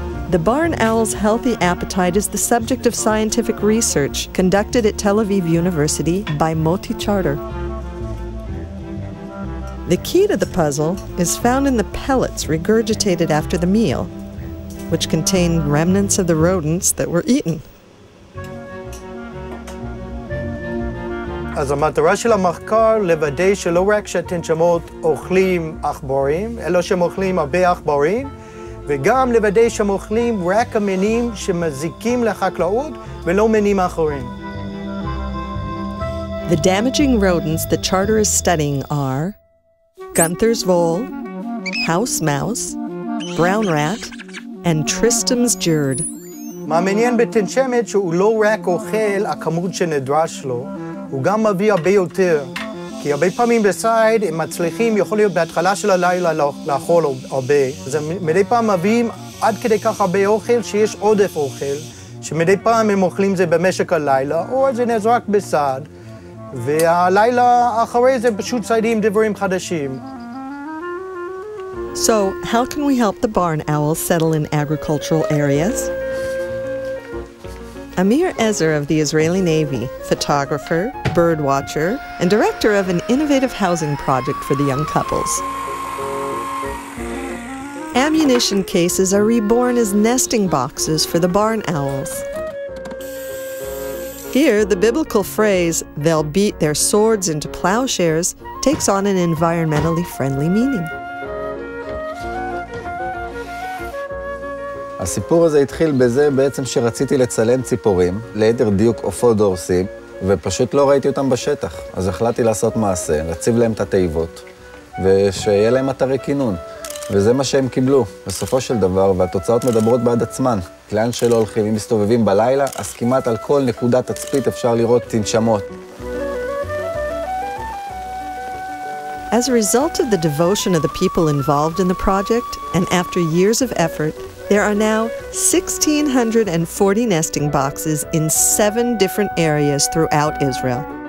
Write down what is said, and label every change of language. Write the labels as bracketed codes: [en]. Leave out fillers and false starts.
[en] The barn owl's healthy appetite is the subject of scientific research conducted at Tel Aviv University by Moti Charter. The key to the puzzle is found in the pellets regurgitated after the meal, which contain remnants of the rodents that were eaten. [he] אז המטרה של המחקר לוודא שלא רק שהתנשמות אוכלים עכברים, אלא שהם אוכלים הרבה עכברים, וגם לוודא שהם אוכלים רק המינים שמזיקים לחקלאות ולא מינים אחרים. [en] The damaging rodents the Charter is studying are Gunther's vole, house mouse, brown rat, and Tristram's Jerd. [he] מה מעניין בתנשמת שהוא לא רק אוכל הכמות שנדרש לו, הוא גם מביא הרבה יותר. כי הרבה פעמים בסייד הם מצליחים, יכול להיות בהתחלה של הלילה לאכול הרבה. אז מדי פעם מביאים עד כדי כך הרבה אוכל שיש עודף אוכל, שמדי פעם הם אוכלים זה במשך הלילה, או זה נזרק בסד, והלילה אחרי זה פשוט ציידים דברים חדשים. [en] So, how can we help the barn owls settle in agricultural areas? Amir Ezer of the Israeli Navy, photographer, bird watcher, and director of an innovative housing project for the young couples. Ammunition cases are reborn as nesting boxes for the barn owls. Here, the biblical phrase, "they'll beat their swords into plowshares," takes on an environmentally friendly meaning. [he] הסיפור הזה התחיל בזה בעצם שרציתי לצלם ציפורים, ליתר דיוק עופות דורסים, ופשוט לא ראיתי אותם בשטח. אז החלטתי לעשות מעשה, להציב להם את התיבות, ושיהיה להם אתרי כינון. וזה מה שהם קיבלו, בסופו של דבר, והתוצאות מדברות בעד עצמן. לאן שלא הולכים, אם מסתובבים בלילה, אז כמעט על כל נקודת תצפית אפשר לראות תנשמות. [en] As a result of the devotion of the people involved in the project, and after years of effort, there are now 1,640 nesting boxes in 7 different areas throughout Israel.